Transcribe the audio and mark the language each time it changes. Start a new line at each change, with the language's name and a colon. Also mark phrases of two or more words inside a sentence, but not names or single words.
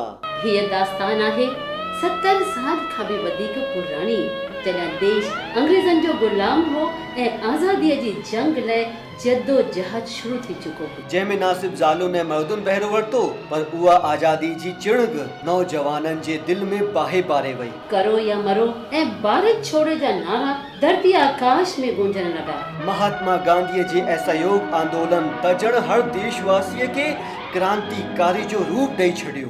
Sindhi: हीअ दास्तान आहे 70 साल खां बि वधीक पुराणी, जॾहिं देश अंग्रेज़नि जो गुलाम हो ऐं आज़ादीअ जी जंग लाइ जद्दोजहद शुरू थी चुको हो, जंहिंमें ना सिर्फ ज़ालुनि ऐं मर्दुनि बहिरो वरितो, पर उहा आज़ादी जी चिणग नौजवाननि जे दिल में बाहि पारे वई।
Hindi: करो या मरो
Sindhi: ऐं
Hindi: भारत छोड़ो
Sindhi: जा नारा धरती आकाश में गूंजण लॻा। महात्मा गांधीअ जे असहयोग आंदोलन त ॼण हर देशवासीअ खे क्रांतिकारी जो रूप ॾेई छॾियो।